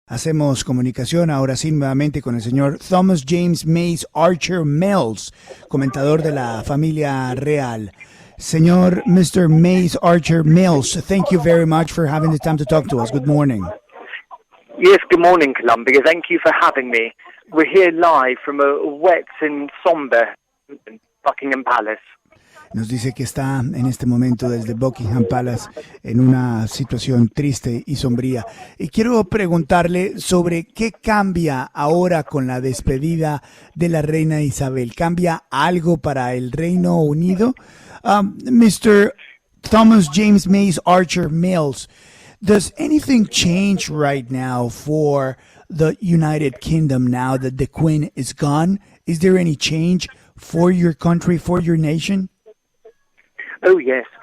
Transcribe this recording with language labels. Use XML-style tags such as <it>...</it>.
<es>Hacemos comunicación ahora sí nuevamente con el señor Thomas James Mace-Archer-Mills, comentador de la familia real. Señor Mr.</es> <en>Mace-Archer-Mills, thank you very much for having the time to talk to us. Good morning. Yes, good morning, Columbia. Thank you for having me. We're here live from a wet and somber Buckingham Palace.</en> <es>Nos dice que está en este momento desde Buckingham Palace en una situación triste y sombría. Y quiero preguntarle sobre qué cambia ahora con la despedida de la Reina Isabel. ¿Cambia algo para el Reino Unido?</es> <en>Mr. Thomas James Mace-Archer-Mills, does anything change right now for the United Kingdom now that the Queen is gone? Is there any change for your country, for your nation? Oh, yes.</en>